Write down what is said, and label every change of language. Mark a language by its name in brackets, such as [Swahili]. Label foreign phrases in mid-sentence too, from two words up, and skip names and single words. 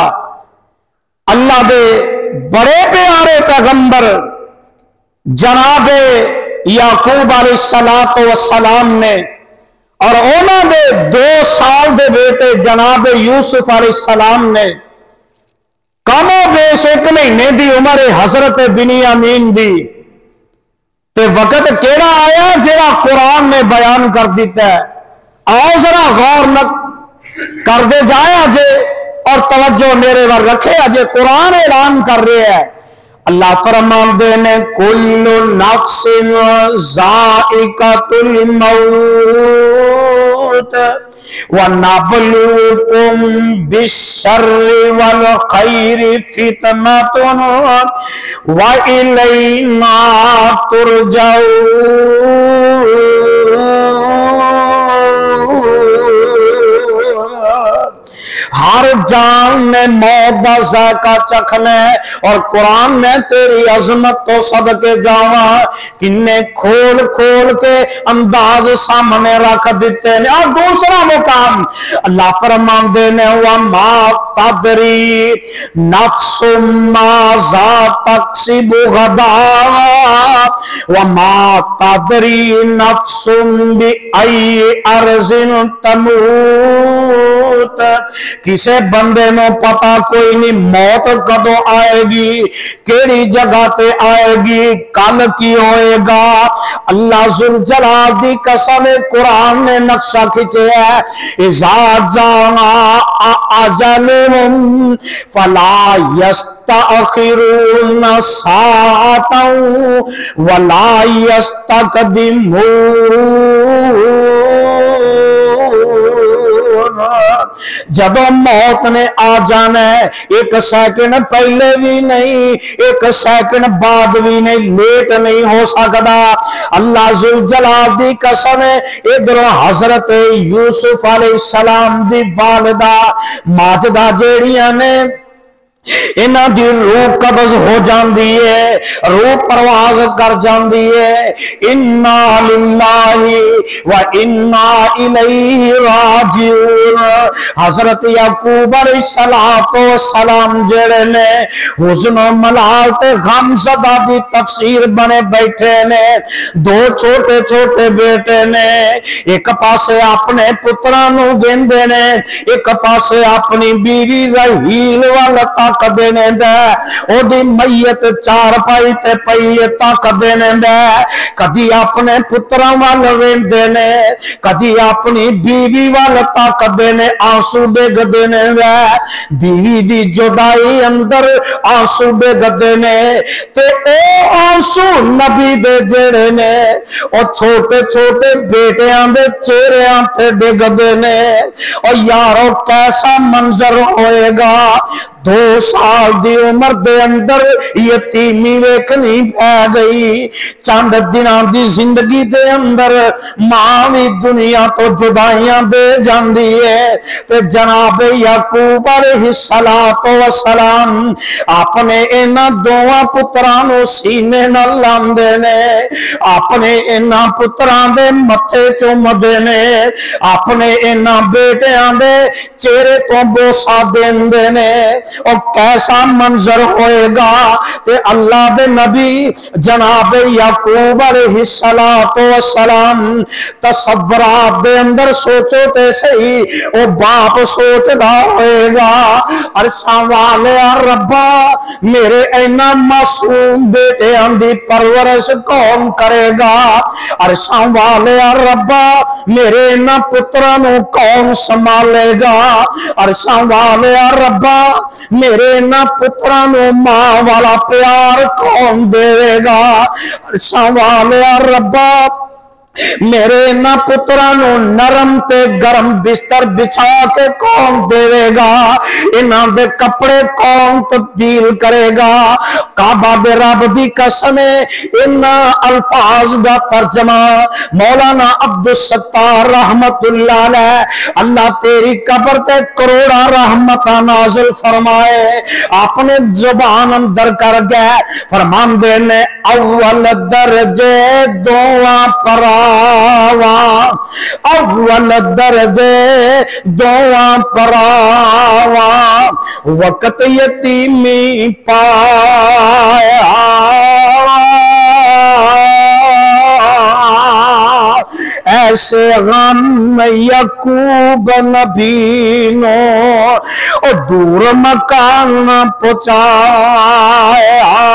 [Punjabi] اللہ دے بڑے پیارے پیغمبر جناب یعقوب علیہ السلام نے اور انہوں دے 2 سال دے بیٹے جناب یوسف علیہ السلام نے کم و بیش 1 مہینے دی عمر حضرت بنیامین دی تے وقت کیڑا آیا جڑا قرآن نے بیان کر دیتا ہے۔ آؤ ذرا غور نہ کر دے جائے جے اور توجہ میرے ور رکھے اجے قرآن اعلان کر رہے ہیں، اللہ فرماندے نے [Arabic] کل نفس ذائقۃ الموت وَنَبْلُوكُمْ بِالشَّرِّ وَالْخَيْرِ فِتْنَةٌ وَإِلَيْنَا تُرْجَعُونَ۔ [Punjabi] ہر جان نے موت دا ذائقہ چکھنا ہے، اور قرآن نے تیری عظمت تو صدقے جاواں کنے کھول کھول کے انداز سامنے رکھ دیتے ہیں۔ اور دوسرا مقام اللہ فرماندے نے [Arabic] وَمَا تَدْرِي نَفْسٌ مَاذَا تَكْسِبُ غَدًا وَمَا تَدْرِي نَفْسٌ بِأَيِّ أَرْضٍ تَمُوتُ۔ [Punjabi] کسے بندے نو پتا کوئی نہیں موت کدو آئے گی، کیڑی جگہ تے آئے گی، کل کی ہوئے گا۔ اللہ ذوالجلال دی قسم قرآن نے نقشہ کھچے ہے، [Arabic] اذا جاء اجلہم فلا یستأخرون ساعتا ولا یستقدمون۔ [Punjabi] جب موت نے آ جانا ہے 1 سیکنڈ پہلے بھی نہیں، 1 سیکنڈ بعد بھی نہیں، لیٹ نہیں ہو سکتا۔ اللہ ذوالجلال دی قسم ادھر حضرت یوسف علیہ السلام دی والدہ ماجدہ جیڑیاں نے انہاں دی روح قبض ہو جاندی ہے، روح پرواز کر جاندی ہے۔ [Arabic] انا للہ و انا الیہ راجعون۔ [Punjabi] حضرت یعقوب علیہ السلام جڑے نے حزن و ملال تے غم زدہ دی تفسیر بنے بیٹھے نے، 2 چھوٹے چھوٹے بیٹے نے، ایک پاسے اپنے پتراں نو ویندے نے، ایک پاسے اپنی بیوی رحیل وال تک دینے دے، او دی میت 4 پائی تے پئی تک دینے دے، کدی اپنے پتراں وال ویندے نے، کدی اپنی بیوی وال تک دینے، آنسو ڈگ دینے دے، بیوی دی جدائی اندر آنسو ڈگ دینے، تے او آنسو نبی دے جڑے نے او چھوٹے چھوٹے بیٹیاں دے چہریاں تے ڈگ دینے۔ اور یارو کیسا منظر ہوئے گا، 2 سال دی عمر دے اندر یتیمی ویکھنی پہ گئی، چند دناں دی زندگی دے اندر ماں بھی دنیا تو جدائیاں دے جاندی ہے، تے جناب یعقوب علیہ السلام اپنے انہاں دوواں پتراں نو سینے نال لاندے نے، اپنے انہاں پتراں دے متھے چومدے نے، اپنے انہاں بیٹیاں دے چہرے تو بوسا دیندے نے۔ اور کیسا منظر ہوئے گا تے اللہ دے نبی جناب یعقوب علیہ السلام تصورات دے اندر سوچو تے صحیح، او باپ سوچدا ہوئے گا عرشاں والے ربا میرے اینا معصوم بیٹیاں دی پرورش کون کرے گا، عرشاں والے ربا میرے اینا پتراں نو کون سنبھالے گا، عرشاں والے ربا میرے اینا پتراں نو ماں والا پیار کون دے گا، عرشاں والے ربا میرے نہ پتراں نو نرم تے گرم بستر بچھا کے کون دے گا، انہاں دے کپڑے کون تبدیل کرے گا۔ کعبہ دے رب دی قسم ان الفاظ دا ترجمہ مولانا عبدالستار رحمت اللہ علیہ اللہ تیری قبر تے کروڑا رحمت نازل فرمائے اپنے زبان اندر کر گئے، فرماندے نے اول درجے دعا پرا اول درجے دعا پراوا وقت یتیمی پایا، ایسے غم یعقوب نبی نو اور دور مکان پہنچایا،